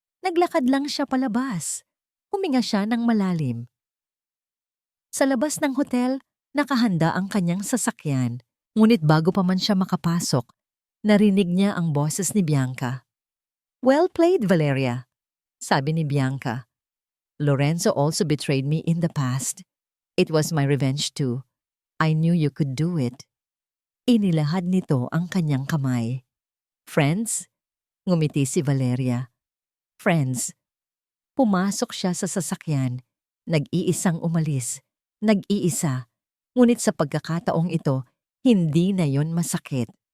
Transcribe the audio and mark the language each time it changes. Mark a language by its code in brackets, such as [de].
[tl] Naglakad lang siya palabas. Huminga siya ng malalim. Sa labas ng hotel, nakahanda ang kanyang sasakyan. Ngunit bago pa man siya makapasok, narinig niya ang boses ni Bianca. [en] Well played, Valeria, [tl] sabi ni Bianca. [en] Lorenzo also betrayed me in the past. It was my revenge too. I knew you could do it. [tl] Inilahad nito ang kanyang kamay. [en] Friends? [tl] Ngumiti si Valeria. [en] Friends. [tl] Pumasok siya sa sasakyan. Nag-iisang umalis. Nag-iisa. Ngunit sa pagkakataong ito, hindi na yon masakit.